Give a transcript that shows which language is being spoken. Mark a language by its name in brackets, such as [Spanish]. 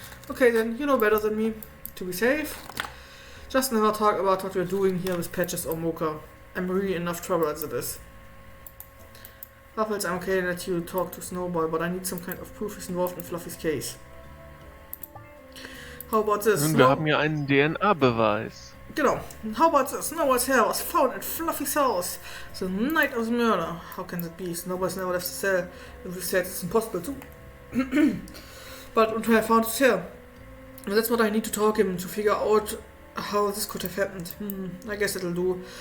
[English] Okay then, you know better than me. To be safe, just never talk about what we're doing here with Patches or Mocha. I'm really in enough trouble as it is. Waffles, I'm okay to let you talk to Snowball, but I need some kind of proof he's involved in Fluffy's case. How about this? [German] Nun, wir haben ja einen DNA-Beweis. Genau. [English] How about this? Snowball's hair was found at Fluffy's house the night of the murder. How can that be? Snowball's never left the cell. If we said it's impossible to. But I found his hair. And that's what I need to talk him to figure out how this could have happened. I guess it'll do.